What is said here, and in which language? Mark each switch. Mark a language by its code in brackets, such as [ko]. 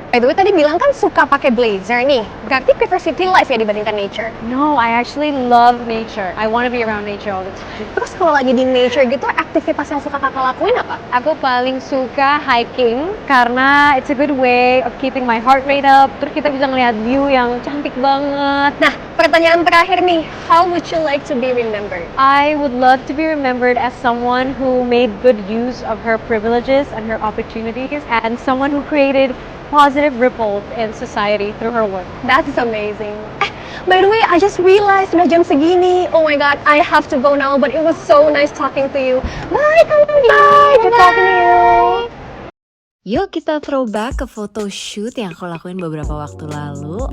[id] By the way, tadi bilang kan suka pakai blazer nih. Berarti prefer city life ya dibandingkan nature? [en] No, I actually love nature. I want to be around nature all the time. [id] Terus kalau lagi di nature gitu, aktivitas yang suka kakak lakuin apa? Aku paling suka [en] hiking, karena it's a good way of keeping my heart rate up. [id] Terus kita bisa ngeliat view yang cantik banget. Nah, pertanyaan terakhir nih, [en] how would you like to be remembered? I would love to be remembered as someone who made good use of her privileges and her opportunities, and someone who created positive ripples in society through her work. That's amazing. By the way, I just realized [id] udah jam segini. [en] Oh my god, I have to go now, but it was so nice talking to you. Bye, Kak Maudi. Bye, good talking to you. [id] Yuk kita throwback ke photo shoot yang aku lakuin beberapa waktu lalu.